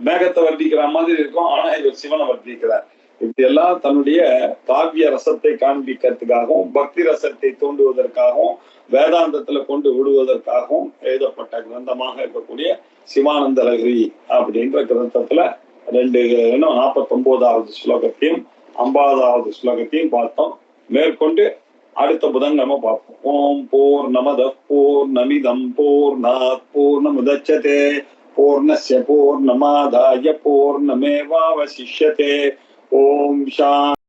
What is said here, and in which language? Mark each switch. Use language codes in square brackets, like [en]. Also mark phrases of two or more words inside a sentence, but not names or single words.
[ta] மேகத்தை வர்ணிக்கிற மாதிரி இருக்கும், ஆனா இவர் சிவனை வர்ணிக்கிறார். இப்படி எல்லாம் தன்னுடைய காவிய ரசத்தை காண்பிக்கிறதுக்காகவும் பக்தி ரசத்தை தூண்டுவதற்காகவும் வேதாந்தத்துல கொண்டு விடுவதற்காகவும் எழுதப்பட்ட கிரந்தமாக இருக்கக்கூடிய சிவானந்த லஹரி அப்படின்ற கிரந்தத்துல 49வது ஸ்லோகத்தையும் 50வது ஸ்லோகத்தையும் பார்த்தோம். மேற்கொண்டு அடுத்த புதன்கிழமை பார்ப்போம். [sa] ॐ पूर्णमद पूर्णमिदं पूर्णात् पूर्णमुदच्यते पूर्णस्य पूर्णमादाय पूर्णमेवावशिष्यते. ॐ शान्ति.